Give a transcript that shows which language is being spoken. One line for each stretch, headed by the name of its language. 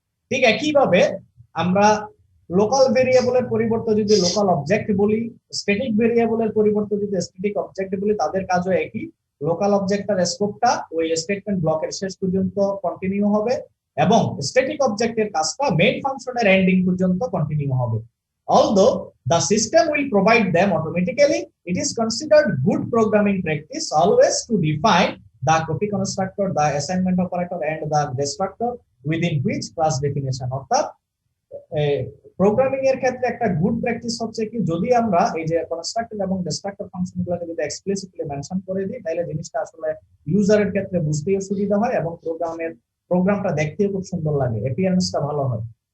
Bangla: ঠিক একইভাবে আমরা লোকাল ভেরিয়েবলের পরিবর্তে যদি লোকাল অবজেক্ট বলি, স্ট্যাটিক ভেরিয়েবলের পরিবর্তে যদি স্ট্যাটিক অবজেক্ট বলি, তাদের কাজও একই। লোকাল অবজেক্টের স্কোপটা ওই স্টেটমেন্ট ব্লকের শেষ পর্যন্ত কন্টিনিউ হবে, এবং স্ট্যাটিক অবজেক্টের কাজটা মেইন ফাংশনের এন্ডিং পর্যন্ত কন্টিনিউ হবে।
English: Although the system will provide them automatically, it is considered good programming practice always to define the copy constructor, the assignment operator, and the destructor within which class definition.
Bangla: অর্থাৎ programming এর ক্ষেত্রে একটা good practice হচ্ছে কি, যদি আমরা এই যে কনস্ট্রাক্টর এবং ডিস্ট্রাক্টর ফাংশনগুলোকে যদি এক্সপ্লিসিটলি মেনশন করে দিই, তাহলে জিনিসটা আসলে ইউজারের ক্ষেত্রে বুঝতেও সুবিধা হয় এবং প্রোগ্রামটা দেখতেও খুব সুন্দর লাগে, অ্যাপিয়ারেন্সটা ভালো হয়।